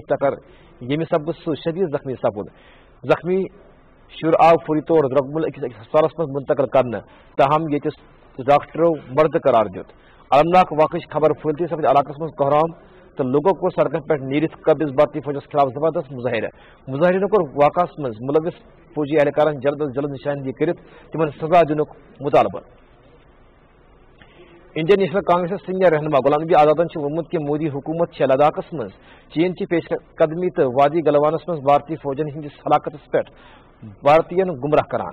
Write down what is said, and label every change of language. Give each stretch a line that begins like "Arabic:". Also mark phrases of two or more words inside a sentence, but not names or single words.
Kashmiri: ٹکر یمہ سبب سہ شدید زخمی سپد زخمی شر آو فوری طور درگمل اکس ہسپتالس مز منتقل کرنے تاہم یتس ڈاکٹرو مرد قرار دت المناک واقعہ خبر پھلتی سپد علاقہ مز کوہرام تو لوگوں کو سڑکن پہ نیرت قبض بھارتی فوجس خلاف زبردست مظاہرین کو واقعہ مز ملوث فوجی اہلکارن جلد از جلد نشاندہی کرت تمن سزا دنک مطالبہ. انڈین نیشنل کانگریس سینئر رہنما غلام نبی آزادن ووٚنمُت کہ مودی حکومت لداخس مز چین چہ پیش قدمی تو وادی گلوانس مز بھارتی فوجن ہندس ہلاکتس پہ بھارتین گمراہ کران.